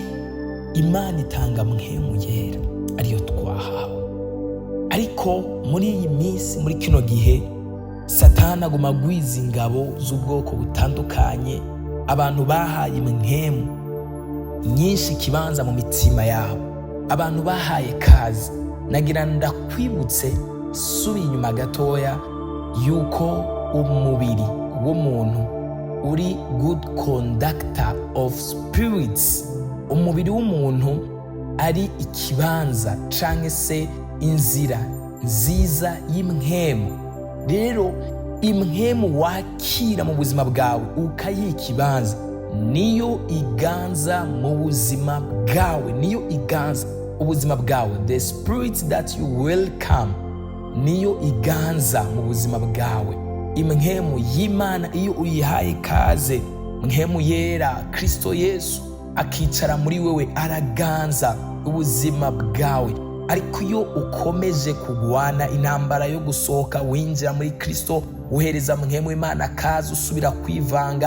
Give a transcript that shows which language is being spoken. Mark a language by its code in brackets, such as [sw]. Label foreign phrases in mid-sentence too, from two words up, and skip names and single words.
[rn] Imana itanga mpwemu yera ariyo twahawe, ariko muri iyi minsi, muri kino gihe, Satani aguma agwiza ingabo z'ubwoko butandukanye. Abantu bahaye impwemu nyinshi ikibanza mu mitima yabo, abantu bahaye kazi. Nagira ndakwibutse, subi inyuma gatoya, yuko umubiri w'umuntu uri [en] good conductor of spirits. [rn] Umubiri w'umuntu ari ikibanza canke se inzira nziza y'impwemu. Rero impwemu wakira mu buzima bwawe ukayiha ikibanza, niyo iganza mu buzima bwawe, niyo iganza ubuzima bwawe. [en] The spirit that you welcome [rn] niyo iganza mu buzima bwawe. Impwemu y'Imana iyo uyihaye kaze, mpwemu yera Kristo Yesu akicara muri wewe, araganza ubuzima bwawe. Ariko iyo ukomeje kugwana intambara yo gusohoka winjira muri Kristo, uhereza mpwemu w'Imana kaze, usubira kwivanga.